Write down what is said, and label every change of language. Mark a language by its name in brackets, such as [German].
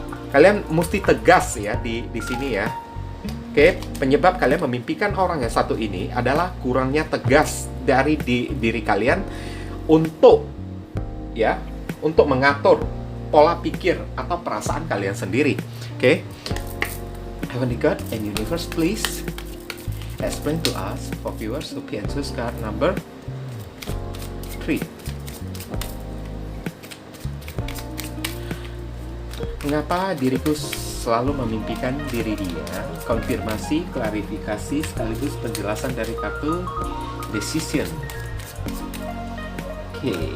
[Indonesian] Kalian mesti tegas ya di sini ya. Oke, penyebab kalian memimpikan orang yang satu ini adalah kurangnya tegas dari diri kalian untuk ya, untuk mengatur pola pikir atau perasaan kalian sendiri. Oke. [English] Heavenly God and Universe, please explain to us for viewers who can choose card number 3. [Indonesian] Mengapa diriku selalu memimpikan diri dia? Konfirmasi, klarifikasi, sekaligus penjelasan dari kartu Decision. Oke.